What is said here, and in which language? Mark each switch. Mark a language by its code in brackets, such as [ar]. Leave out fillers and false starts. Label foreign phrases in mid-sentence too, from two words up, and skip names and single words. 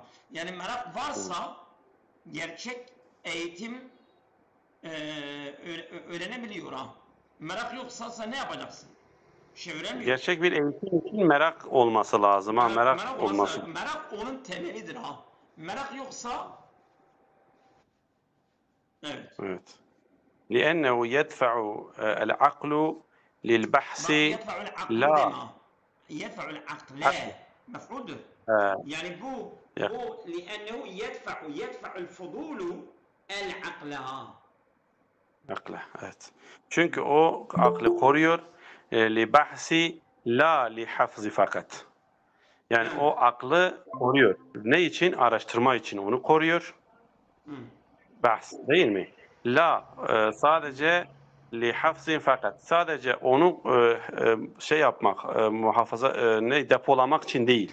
[tr] Yani merak varsa gerçek eğitim öğrenebiliyor ha. Merak yoksa sen ne yapacaksın? Bir şey öğrenmiyorsun. gerçek bir eğitim için merak olması lazım ha. Evet, Merak merak olması. olmasa merak onun temelidir ha. Merak yoksa evet. Evet. [ar] لأنه يدفع العقل للبحث [tr] Bak [ar] يدفع العقل [tr] لا deme ha. [ar] يدفع العقل لا. [tr] عقل Mef'uldur. آه، Yani bu [ar] لأنه يدفع الفضول العقل [tr] ha. عقله evet. Çünkü o aklı koruyor [ar] لبحث لا لحفظ [tr] fakat. Yani Evet. o aklı koruyor. Ne için? Araştırma için onu koruyor. Hı. Bahs değil mi? La sadece [ar] لحفظ [tr] fakat sadece onu şey yapmak, muhafaza ne depolamak için değil.